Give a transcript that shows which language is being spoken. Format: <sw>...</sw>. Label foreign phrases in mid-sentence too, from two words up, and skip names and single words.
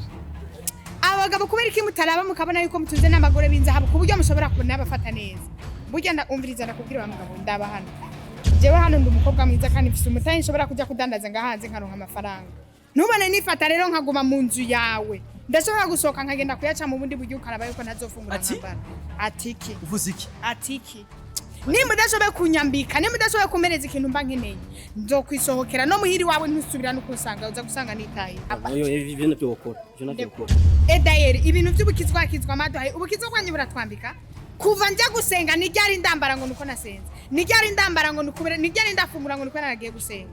<rn>Abagabo kubera iki mutaraba mukabona yuko mutunze n'abagore b'inzahabu kuburyo mushobora kubona abafata neza. Burya umviriza ndakubwira wa mugabo ndaba hano. Jewe hano ndi umukobwa mwiza kandi mfise umutayi nshobora kujya kudandaza ngahanze nkaronka amafaranga. Nubone nifata rero nkaguma mu nzu yawe. Ndashobora gusohoka nkagenda kuyaca mu bundi buryo ukaraba yuko ntazofungura nkabana. Atiki. uvuze iki Atiki. Nimba udashoboye kunyambika, nimba udashoboye kumereza ikintu mba nkeneye, nzokwisohokera no muhiri wawe ntusubira no kusanga uza gusanga nitaye. ibyo nabyo ukora ibyo nabyo ukora Edayeri ibintu by'ubukizwa maduhaye ubukizwa kwanye buratwambika. Kuva njya gusenga nijyari ndambara ngo nuko nasenze. Nijyari ndambara ngo nukubere nijyari ndafungura ngo nuko naragiye gusenga.</rn>